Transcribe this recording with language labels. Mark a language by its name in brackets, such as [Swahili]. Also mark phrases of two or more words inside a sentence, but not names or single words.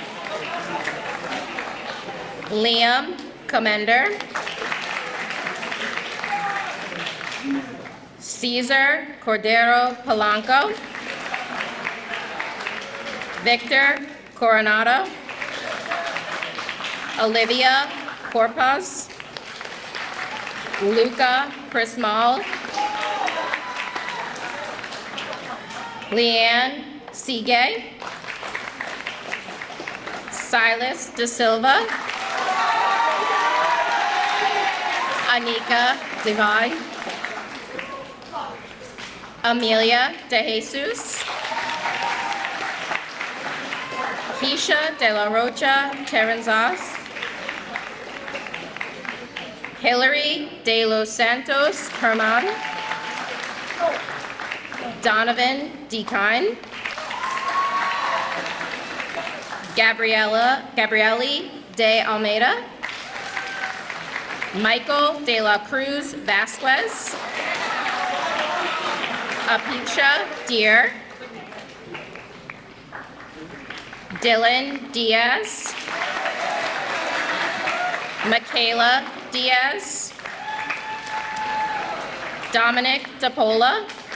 [English] Liam Comender. Cesar Cordero Polanco. Victor Coronado. Olivia Corpus. Luca Prismal. Leanne Seagay. Silas De Silva. Anika Devine. Amelia De Jesus. Keisha De La Rocha Terenzas. Hillary De Los Santos Herman. Donovan Dekine. Gabriele De Almeida. Michael De La Cruz Vasquez. Apicha Deer. Dylan Diaz. Michaela Diaz. Dominic DePola.